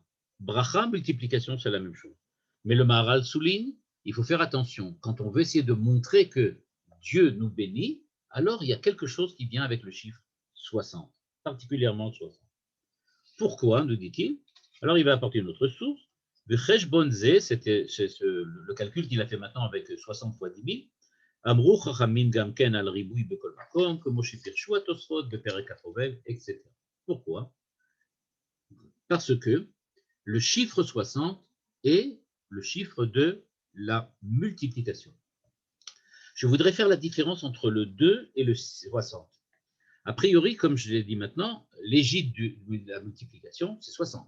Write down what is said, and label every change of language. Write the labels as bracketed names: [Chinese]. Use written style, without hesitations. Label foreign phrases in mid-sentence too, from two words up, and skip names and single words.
[French] Bracha, multiplication, c'est la même chose. Mais le Maharal souligne, il faut faire attention. Quand on veut essayer de montrer que Dieu nous bénit, alors il y a quelque chose qui vient avec le chiffre 60, particulièrement 60. Pourquoi, nous dit-il? Alors il va apporter une autre source. Le [Hebrew] חשבון זה, [French] c'est le calcul qu'il a fait maintenant avec 60 fois 10 000. [Hebrew] אמרו חכמים גם כן על ריבוי בכל מקום, comme פירשו התוספות בפרק החובל, [French] etc. Pourquoi? Parce que le chiffre 60 est le chiffre de la multiplication. Je voudrais faire la différence entre le 2 et le 60. A priori, comme je l'ai dit maintenant, l'égide de la multiplication, c'est 60.